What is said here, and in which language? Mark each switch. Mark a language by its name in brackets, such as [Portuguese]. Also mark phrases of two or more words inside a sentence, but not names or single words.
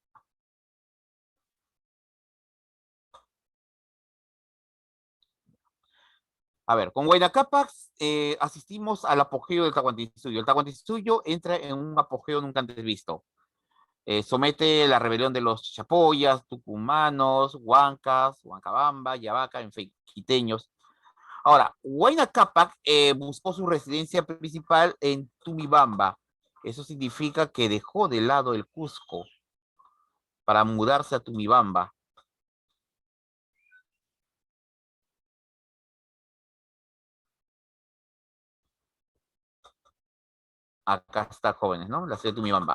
[Spanish] A ver, con Huayna Cápac asistimos al apogeo del Tahuantinsuyo. El Tahuantinsuyo entra en un apogeo nunca antes visto. Somete la rebelión de los chapoyas, tucumanos, huancas, huancabamba, yavaca, en fin, quiteños. Ahora, Huayna Cápac buscó su residencia principal en Tumibamba. Eso significa que dejó de lado el Cusco para mudarse a Tumibamba. Acá está, jóvenes, ¿no? La ciudad de Tumibamba.